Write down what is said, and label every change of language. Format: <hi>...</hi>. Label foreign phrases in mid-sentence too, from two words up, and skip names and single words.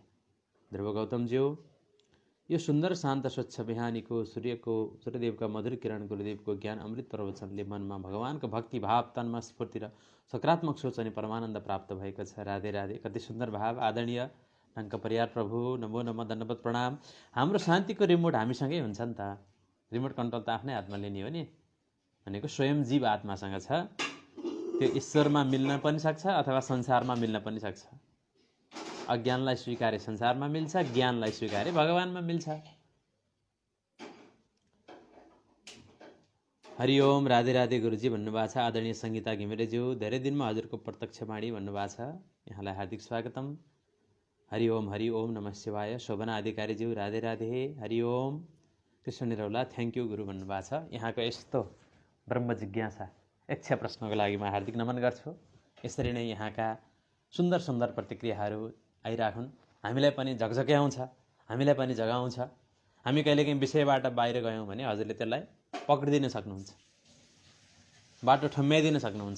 <ne>ध्रुव गौतमज्यू, यो सुन्दर शान्त स्वच्छ बिहानीको सूर्यदेवका मधुर किरण गुरुदेवको ज्ञान अमृत प्रवचनले मनमा भगवानको भक्ति भाव, तनमा स्फूर्ति र सकारात्मक सोच अनि परमानन्द प्राप्त भएको छ। राधे राधे। कति सुन्दर भाव। आदरणीय टङ्क परियार प्रभु,</ne> <sa>नमो नमः,</sa> <ne>दण्डवत प्रणाम। हाम्रो शान्तिको रिमोट हामीसँगै हुन्छ नि त।</ne> <en>remote control</en> <ne>त आफ्नै हातमा लिने हो नि, भनेको स्वयं जीव आत्मासँग छ। त्यो ईश्वरमा मिल्न पनि सक्छ अथवा संसारमा मिल्न पनि सक्छ। अज्ञानलाई स्वीकारे संसारमा मिल्छ, ज्ञानलाई स्वीकारे भगवानमा मिल्छ। हरिओम, राधे राधे गुरुजी भन्नुभएको छ। आदरणीय सङ्गीता घिमिरेज्यू, धेरै दिनमा हजुरको प्रत्यक्ष वाणी भन्नुभएको छ, यहाँलाई हार्दिक स्वागतम।</ne> <sa>हरिओम हरिओम नमः शिवाय।</sa> <ne>शोभना अधिकारीज्यू, राधे राधे। हरिओम। कृष्ण निरौला,</ne> <en>thank you</en> <ne>गुरु भन्नुभएको छ। यहाँको यस्तो ब्रह्म जिज्ञासा 100 प्रश्नको लागि म हार्दिक नमन गर्छु। यसरी नै यहाँका सुन्दर सुन्दर प्रतिक्रियाहरू आइराखुन्, हामीलाई पनि झकझक्याउँछ, हामीलाई पनि जगाउँछ। हामी कहिलेकाहीँ विषयबाट बाहिर गयौँ भने हजुरले त्यसलाई पक्रिदिन सक्नुहुन्छ, बाटो ठम्म्याइदिन सक्नुहुन्छ।</ne>